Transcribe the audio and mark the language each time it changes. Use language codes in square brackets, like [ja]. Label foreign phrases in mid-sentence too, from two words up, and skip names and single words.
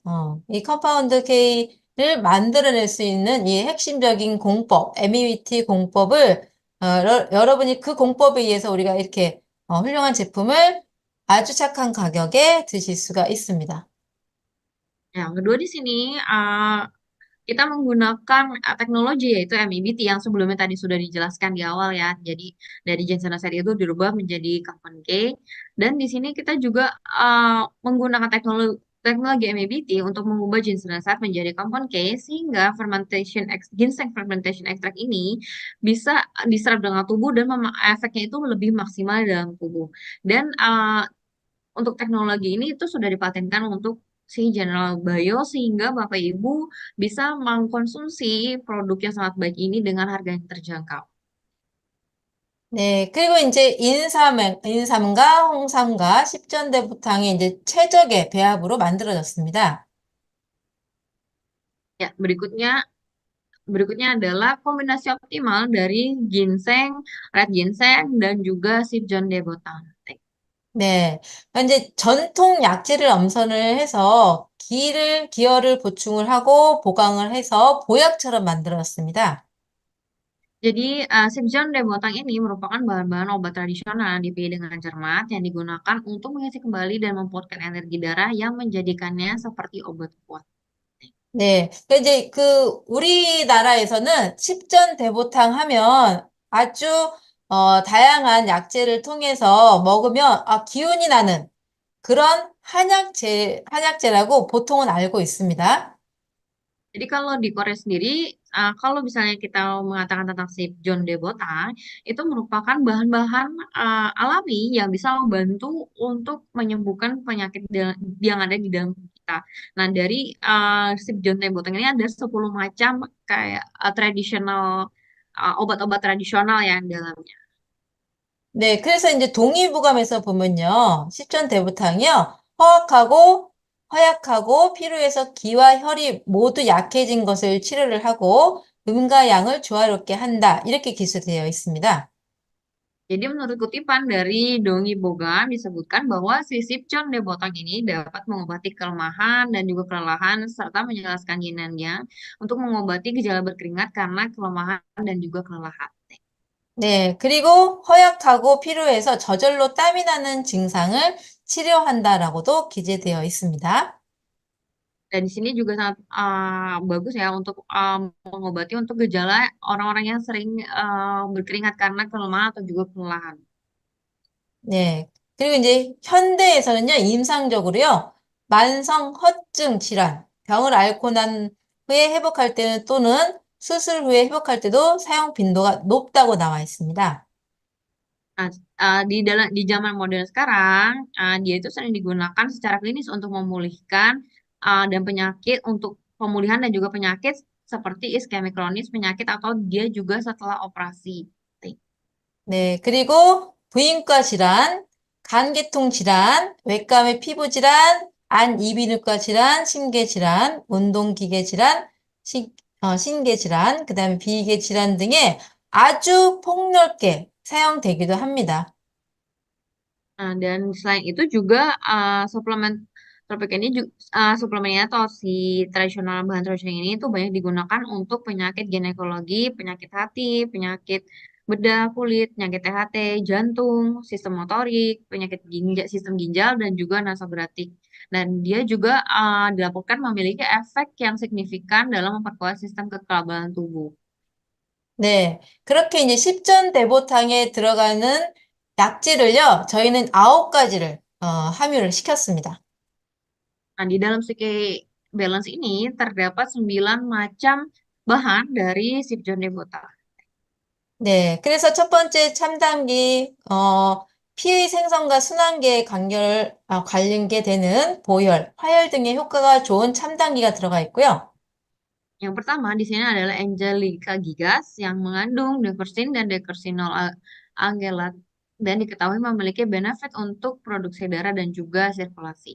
[ko] 이 컴파운드 K를 만들어낼 수 있는 이 핵심적인 공법, MEBT 공법을 여러분이 그 공법에 의해서 우리가 이렇게 훌륭한 제품을 아주 착한 가격에 드실 수가 있습니다. [id] Yang kedua di sini kita menggunakan teknologi yaitu MEBT yang sebelumnya tadi sudah dijelaskan di awal ya. Jadi dari ginseng reset itu dirubah menjadi Kappan K. Dan di sini kita juga menggunakan teknologi MEBT untuk mengubah ginseng reset menjadi Kappan K sehingga [en] ginseng fermentation extract [id] ini bisa diserap dengan tubuh dan efeknya itu lebih maksimal dalam tubuh. Dan untuk teknologi ini itu sudah dipatenkan untuk si General Bio sehingga Bapak Ibu bisa mengkonsumsi produk yang sangat baik ini dengan harga yang terjangkau. [ko] 네, 그리고 이제 인삼과 홍삼과 십전대부탕이 이제 최적의 배합으로 만들어졌습니다. [id] Ya, berikutnya adalah kombinasi optimal dari ginseng, [en] red ginseng [id] dan juga si John de Botanic. [ko] 네, 이제 전통 약재를 엄선을 해서 기혈을 보충을 하고 보강을 해서 보약처럼 만들었습니다. [id] Jadi, si John de Botang ini merupakan bahan-bahan obat tradisional dipilih dengan cermat yang digunakan untuk mengisi kembali dan memupurkan energi darah yang menjadikannya seperti obat kuat. [ko] 네, 그러니까 이제 우리나라에서는 십전대보탕 하면 아주 다양한 약재를 통해서 먹으면 기운이 나는 그런 한약재라고 보통은 알고 있습니다. [id] Jadi kalau di Korea sendiri, kalau misalnya kita mengatakan tentang si John de Botang, itu merupakan bahan-bahan alami yang bisa membantu untuk menyembuhkan penyakit yang ada di dalam tubuh kita. Nah, dari si John de Botang ini ada 10 macam kayak tradisional obat-obat tradisional yang dalamnya. [ko] 네, 그래서 이제 동의보감에서 보면요, 십전대부탕이요, 허약하고 피로해서 기와 혈이 모두 약해진 것을 치료를 하고 음과 양을 조화롭게 한다. 이렇게 기술되어 있습니다. [id] Jadi menurut kutipan dari Dongi Bogan disebutkan bahwa si Sipchon de Botang ini dapat mengobati kelemahan dan juga kelelahan serta menjelaskan ginannya untuk mengobati gejala berkeringat karena kelemahan dan juga kelelahan. [ko] 네, 그리고 허약하고 피로해서 저절로 땀이 나는 증상을 치료한다라고도 기재되어 있습니다. [id] Dan di sini juga sangat bagus ya untuk mengobati untuk gejala orang-orang yang sering berkeringat karena kelemahan atau juga kelelahan. [ko] 네. 그리고 이제 현대에서는요, 임상적으로요, 만성 허증 질환, 병을 앓고 난 후에 회복할 때는 또는 수술 후에 회복할 때도 사용 빈도가 높다고 나와 있습니다. [id] Nah, di zaman modern sekarang, dia itu sering digunakan secara klinis untuk memulihkan dan penyakit untuk pemulihan dan juga penyakit seperti iskemik kronis, penyakit atau dia juga setelah operasi. 네. [ko] 그리고 부인과 질환, 간계통 질환, 외과 및 피부 질환, 안 이비인후과 질환, 심계 질환, 운동기계 질환, 신계 질환, 그다음에 비계 질환 등에 아주 폭넓게 사용되기도 합니다. [id] Dan selain itu juga suplemen tropik ini juga suplemennya atau si tradisional bahan tradisional ini itu banyak digunakan untuk penyakit ginekologi, penyakit hati, penyakit bedah kulit, penyakit THT, jantung, sistem motorik, penyakit ginjal, sistem ginjal dan juga nasogastric. Dan dia juga dilaporkan memiliki efek yang signifikan dalam memperkuat sistem kekebalan tubuh. [ko] 네. 그렇게 이제 십전대보탕에 들어가는 약재를요, 저희는 9가지를 함유를 시켰습니다. [id] Nah, di dalam Psyche Balance ini terdapat 9 macam bahan dari Sipjon Devota. [ko] 네, 그래서 첫 번째 참담기, 피의 생성과 순환계에 관련되는 보혈, 화혈 등의 효과가 좋은 참담기가 들어가 있고요. [id] Yang pertama di sini adalah Angelica gigas yang mengandung defersin dan dekersinol algelat dan diketahui memiliki benefit untuk produksi darah dan juga sirkulasi.